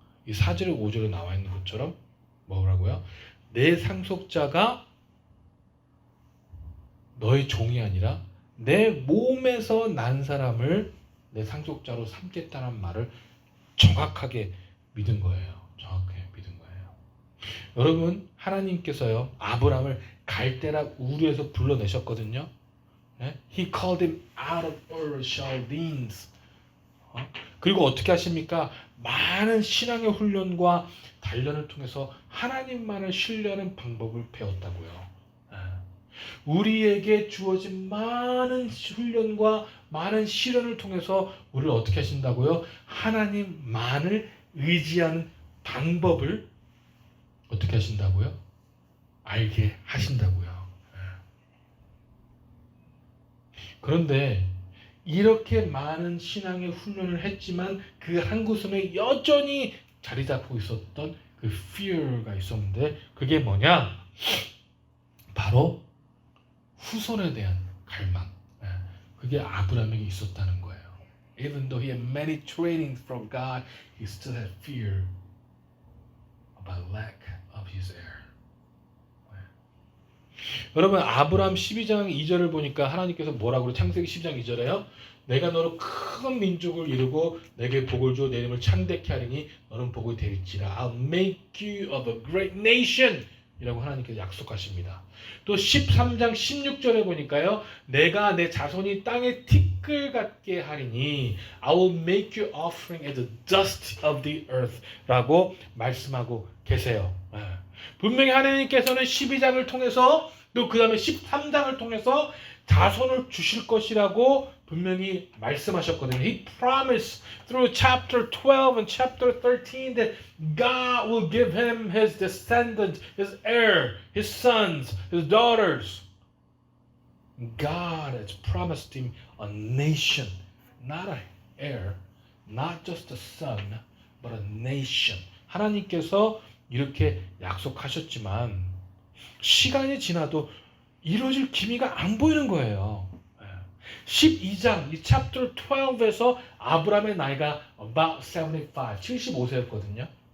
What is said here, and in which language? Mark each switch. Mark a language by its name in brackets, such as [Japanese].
[Korean] 이 4절에 5절에 나와 있는 것처럼 뭐라고요? 내 상속자가 너의 종이 아니라 내 몸에서 난 사람을 내 상속자로 삼겠다는 말을 정확하게 믿은 거예요. 정확하게 믿은 거예요. 여러분 하나님께서요 아브라함을 갈대라 우르에서 불러내셨거든요. [English] He called him out of Ur Chaldeans. [Korean] 그리고 어떻게 하십니까? 많은 신앙의 훈련과 단련을 통해서 하나님만을 신뢰하는 방법을 배웠다고요. 우리에게 주어진 많은 훈련과 많은 시련을 통해서 우리를 어떻게 하신다고요? 하나님만을 의지하는 방법을 어떻게 하신다고요? 알게 하신다고요. 그런데 이렇게 많은 신앙의 훈련을 했지만 그 한 구석에 여전히 자리 잡고 있었던 그 fear가 있었는데 그게 뭐냐? 바로 후손에 대한 갈망. 그게 아브라함에게 있었다는 거예요. [English] Even though he had many trainings from God, he still had fear about lack of his heir. [Korean] 여러분 아브라함 12장 2절을 보니까 하나님께서 뭐라고 그래요? 창세기 12장 2절에요. 내가 너를 큰 민족을 이루고 내게 복을 줘 내 이름을 창대케 하리니 너는 복이 될지라. [English] I'll make you of a great nation [Korean] 이라고 하나님께서 약속하십니다. 또 13장 16절에 보니까요. 내가 내 자손이 땅에 티끌 같게 하리니 [English] I will make you offering as the dust of the earth [Korean] 라고 말씀하고 계세요. 분명히 하나님께서는 12장을 통해서 또 그 다음에 13장을 통해서 자손을 주실 것이라고 분명히 말씀하셨거든요. [English] He promised through chapter 12 and chapter 13 that God will give him his descendants, his heir, his sons, his daughters. God has promised him a nation, not an heir, not just a son, but a nation. [Korean] 하나님께서 이렇게 약속하셨지만 시간이 지나도 이루어질 기미가 안 보이는 거예요. 12장, 이 [English] chapter 12 [Korean] 에서 아브라함의 나이가 about 75세였거든요.